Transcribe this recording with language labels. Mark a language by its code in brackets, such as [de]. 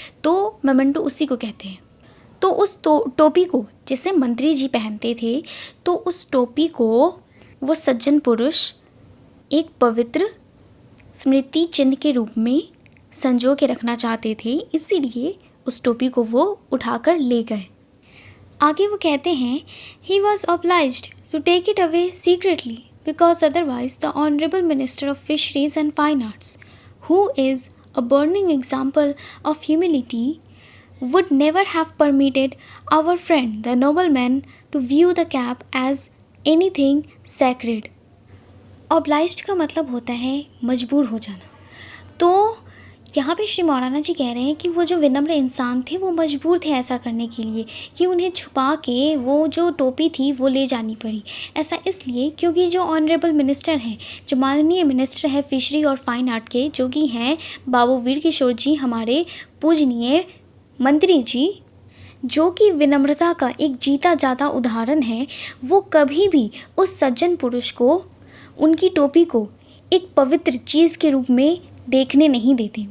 [hi] तो मोमेंटो उसी को कहते हैं। तो उस टोपी को जिसे मंत्री जी पहनते थे, तो उस टोपी को वो सज्जन पुरुष एक पवित्र स्मृति चिन्ह के रूप में संजो के रखना चाहते थे, इसीलिए उस टोपी को वो उठाकर ले गए। आगे वो कहते हैं [en] He was obliged to take it away secretly because otherwise the honourable minister of fisheries and fine arts, who is a burning example of humility, would never have permitted our friend the nobleman to view the cap as anything sacred. [hi] Obliged का मतलब होता है मजबूर हो जाना। तो यहाँ पे श्री मौलाना जी कह रहे हैं कि वो जो विनम्र इंसान थे वो मजबूर थे ऐसा करने के लिए कि उन्हें छुपा के वो जो टोपी थी वो ले जानी पड़ी। ऐसा इसलिए क्योंकि जो ऑनरेबल मिनिस्टर हैं, जो माननीय मिनिस्टर है फिशरी और फाइन आर्ट के, जो कि हैं बाबू वीर किशोर जी, हमारे पूजनीय मंत्री जी, जो कि विनम्रता का एक जीता जाता उदाहरण है, वो कभी भी उस सज्जन पुरुष को, उनकी टोपी को एक पवित्र चीज़ के रूप में देखने नहीं देते।